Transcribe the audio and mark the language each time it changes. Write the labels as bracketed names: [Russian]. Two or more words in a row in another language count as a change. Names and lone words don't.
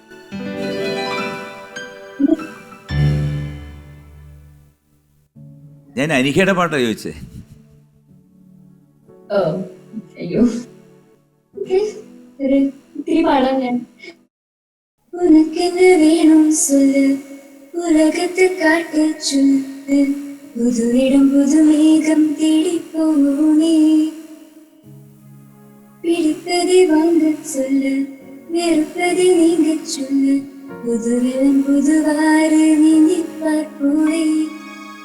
[Malayalam] ഞാൻ അനികയുടെ പാട്ടാ ചോദിച്ചേ. അയ്യോ, ഇത്തിരി പാടാം ഞാൻ. [Tamil] உனக்கென்ன வேணும் சொல்லு உலகத்தை காட்டு சொல்லு புதுவிடம் புதுமேகம் தேடி போனே பிடிப்பதை வாங்க சொல்லு வெறுப்பதை நீங்க சொல்லு புதுவிடம் புதுவாறு நீந்தி பார்ப்போனே